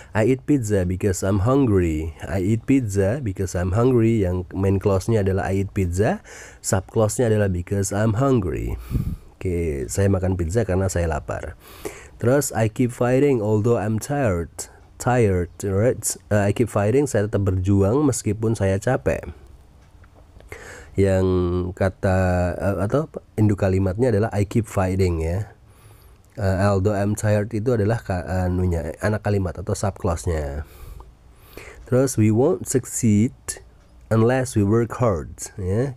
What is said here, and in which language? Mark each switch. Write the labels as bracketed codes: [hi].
[en] I eat pizza because I'm hungry. I eat pizza because I'm hungry. [id] Yang [en] main clause-nya [id] adalah [en] I eat pizza, sub clause-nya adalah because I'm hungry. [id] Oke, saya makan pizza karena saya lapar. Terus [en] I keep fighting although I'm tired, right? I keep fighting, [id] saya tetap berjuang meskipun saya capek. Yang kata atau induk kalimatnya adalah [en] I keep fighting [id] ya. [en] Although I'm tired [id] itu adalah anak kalimat atau subclause-nya. Terus [en] we won't succeed unless we work hard ya.